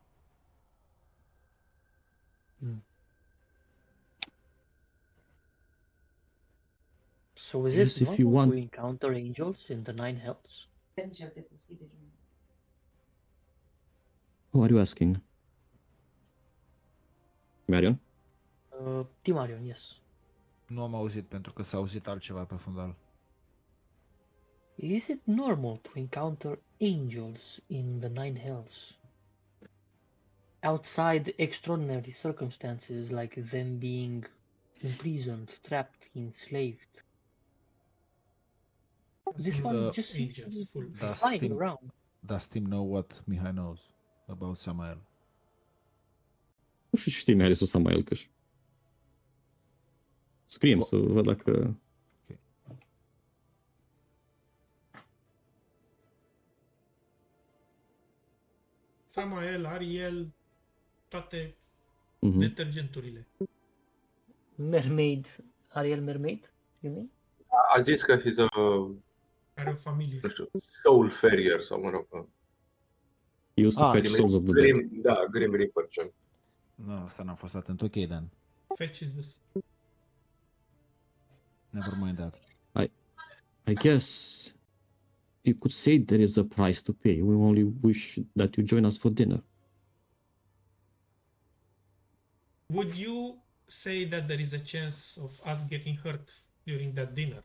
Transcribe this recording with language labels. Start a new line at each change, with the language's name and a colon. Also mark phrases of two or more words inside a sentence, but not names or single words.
English: So is Yes, it if you normal want- to encounter angels in the nine hells? Who are you asking? Marion? Timarion, yes.
Romanian: Nu am auzit pentru că s-a auzit altceva pe fundal.
English: Is it normal to encounter angels in the nine hells? Outside extraordinary circumstances like them being imprisoned, trapped, enslaved. This one just seems to angels be full. Does flying Tim, around. does Tim know what Mihai knows about Samael?
Romanian: Nu știu ce știi mai ales cu Samael, că scriem să văd dacă... Samael, Ariel, toate Mhm. detergenturile.
English: Mermaid, Ariel Mermaid, you mean?
Romanian: A zis că
English: he's a,
Romanian: Are o familie. nu știu,
English: soul farrier
Romanian: sau mă rog.
English: He used to fetch souls of the dead. Grim,
Romanian: da,
English: Grim Reaper
Romanian: gen. Nu, asta n-am fost atent.
English: Ok, then. Fetch is this. Never mind that. I guess you could say there is a price to pay. We only wish that you join us for dinner. Would you say that there is a chance of us getting hurt during that dinner?